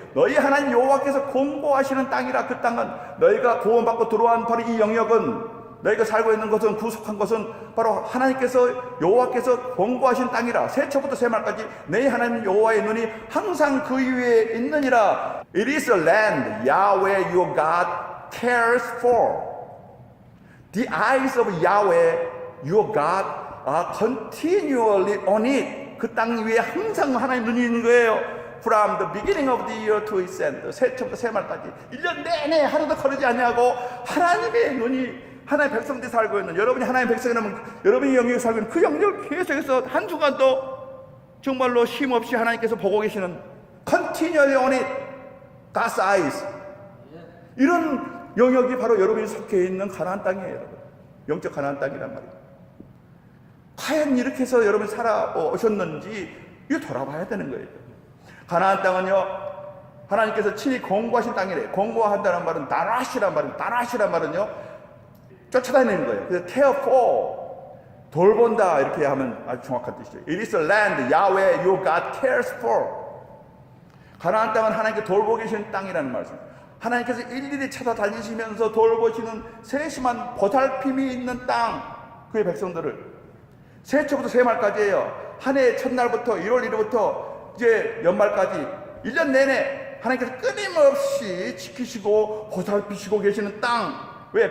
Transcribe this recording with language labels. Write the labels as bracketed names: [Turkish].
[Korean] 너희 하나님 여호와께서 공고하시는 땅이라. 그 땅은 너희가 구원받고 들어온 바로 이 영역은, 너희가 살고 있는 것은, 구속한 것은 바로 하나님께서 여호와께서 공고하신 땅이라. 세초부터 세말까지 너희 하나님 여호와의 눈이 항상 그 위에 있느니라. [English] It is a land Yahweh your God cares for. The eyes of Yahweh your God are continually on it. [Korean] 그 땅 위에 항상 하나님 눈이 있는 거예요. [English] From the beginning of the year to its end. [Korean] 새해부터 새말까지 1년 내내 하루도 거르지 않냐고 하나님의 눈이 하나님의 백성들이 살고 있는, 여러분이 하나님의 백성이라면 여러분이 영역에 살고 있는 그 영역을 계속해서 한 주간도 정말로 쉼없이 하나님께서 보고 계시는 [English] continually on it. God's eyes. [Korean] 이런 영역이 바로 여러분이 속해 있는 가나안 땅이에요, 여러분. 영적 가나안 땅이란 말이에요. 과연 이렇게 해서 여러분이 살아오셨는지 이거 돌아봐야 되는 거예요. 가나안 땅은요, 하나님께서 친히 공고하신 땅이래요. 공고한다는 말은 다라시란 말은, 다라시란 말은요 쫓아다니는 거예요. 그래서 care for, 돌본다 이렇게 하면 아주 정확한 뜻이죠. [English] It is a land Yahweh your God cares for. [Korean] 가나안 땅은 하나님께 돌보고 계시는 땅이라는 말씀입니다. 하나님께서 일일이 찾아다니시면서 돌보시는 세심한 보살핌이 있는 땅, 그의 백성들을 새해초부터 새말까지예요. 한 해 첫날부터 1월 1일부터 이제 연말까지 1년 내내 하나님께서 끊임없이 지키시고 보살피시고 계시는 땅. 왜?